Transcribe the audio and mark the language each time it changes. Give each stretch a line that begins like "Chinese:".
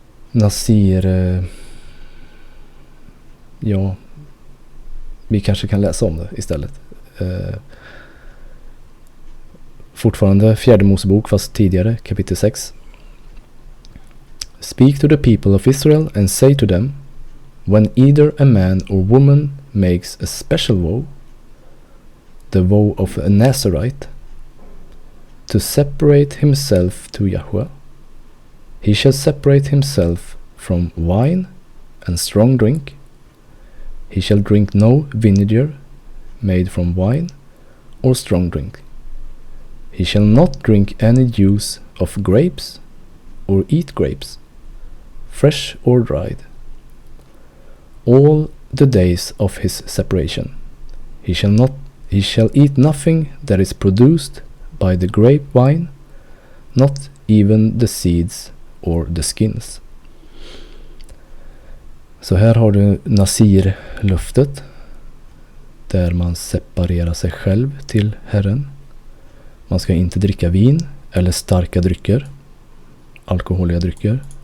Swedish: Nasir, vi kanske kan läsa om det istället. Fortfarande 4:e Mosebok, fast tidigare, kapitel 6.
English: Speak to the people of Israel and say to them, when either a man or woman makes a special vow, the vow of a Nazarite, to separate himself to Yahweh, he shall separate himself from wine and strong drink. He shall drink no vinegar made from wine or strong drink. He shall not drink any juice of grapes or eat grapes, fresh or dried, all the days of his separation. He shall eat nothing that is produced by the grapevine, not even the seeds or the skins.
Swedish: Så här har du Nasir-löftet, där man separerar sig själv till Herren. Man ska inte dricka vin eller starka drycker, alkoholiga drycker.